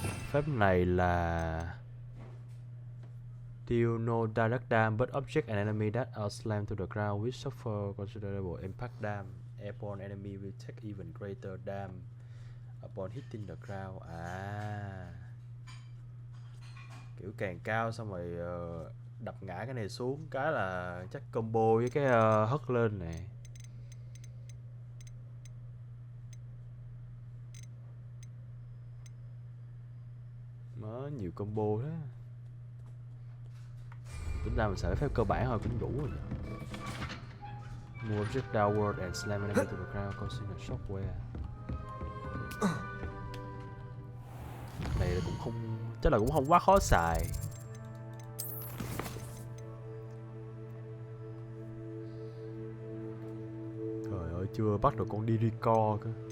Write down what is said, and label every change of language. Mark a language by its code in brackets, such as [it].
[vi] Phép này là [en] deal no direct damage, but object and enemy that are slammed to the ground will suffer considerable impact damage. Airborne enemy will take even greater damage upon hitting the ground. [vi] À, kiểu càng cao xong rồi đập ngã cái này xuống cái là chắc combo với cái hất lên này. Nó nhiều combo thế. Tính ra mình xài phép cơ bản thôi cũng đủ rồi. [en] Move object downward and slam enemy to the ground causing a shockwave. [vi] Này là cũng không, chắc là cũng không quá khó xài. Trời ơi, chưa bắt được con Dirico cơ.